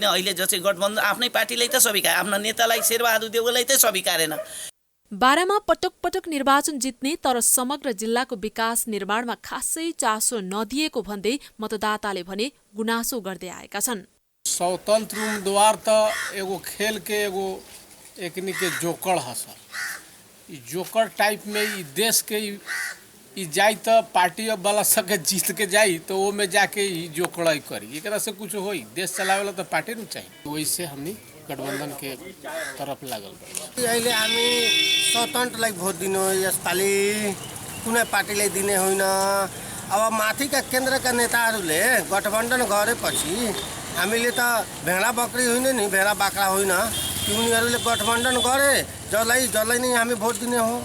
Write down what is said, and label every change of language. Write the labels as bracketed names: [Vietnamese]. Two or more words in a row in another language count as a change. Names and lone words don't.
[Nepali] अहिले जस्तै गठबन्धन आफ्नै पार्टीलाई त स्वीकार, आफ्ना नेतालाई शेरबहादुर देउवालाई त स्वीकारेन। बारामा पटक पटक निर्वाचन जित्ने तर समग्र जिल्लाको विकास निर्माणमा खासै चासो नदिएको भन्दै मतदाताले भने गुनासो गर्दै आएका छन्। [Bhojpuri] स्वतन्त्र उम्मेदवार त एगो खेल के एगो एकनी के जोकर हस, जोकर टाइप में देश के जाई तो पार्टी वाला सके जीत के जाई तो वो में जाके जोकड़ाई करी, एक से कुछ होई। देश चलावे वाला तो पार्टी न चाहिए, वैसे हमनी गठबन्धन के तरफ लागल। [Nepali] अहिले हामी स्वतन्त्रलाई भोट दिनु यसपालि कुनै पार्टीलाई दिने होइन। अब माथिका केन्द्रका नेताहरूले गठबन्धन गरेपछि हामीले त भेडा बकरी होइन नि, भेडा बाख्रा होइन, उनीहरूले गठबन्धन गरे जसलाई नै हामी भोट दिने हो।